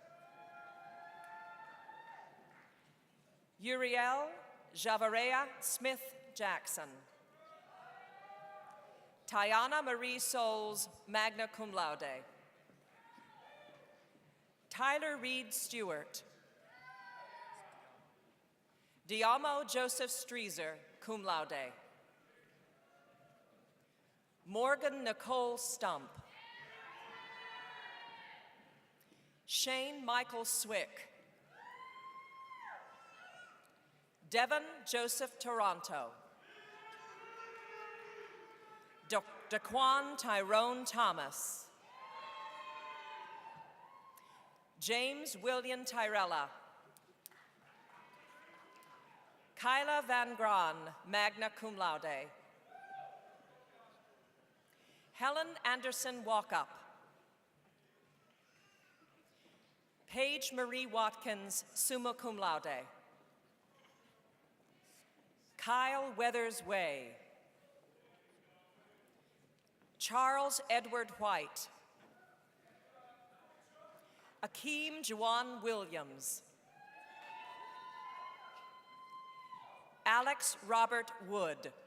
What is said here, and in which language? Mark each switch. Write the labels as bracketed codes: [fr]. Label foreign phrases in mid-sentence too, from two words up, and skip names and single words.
[en] Uriel Javarea Smith Jackson. Tiana Marie Souls, [la] magna cum laude. [en] Tyler Reed Stewart. Diamo Joseph Streezer, [la] cum laude. [en] Morgan Nicole Stump. Shane Michael Swick. Devon Joseph Toronto. Daquan Tyrone Thomas. James William Tyrella. Kyla Van Gran, [la] magna cum laude. [en] Helen Anderson Walkup. Paige Marie Watkins, [la] summa cum laude. [en] Kyle Weathers Way. Charles Edward White. Akeem Juwan Williams. Alex Robert Wood.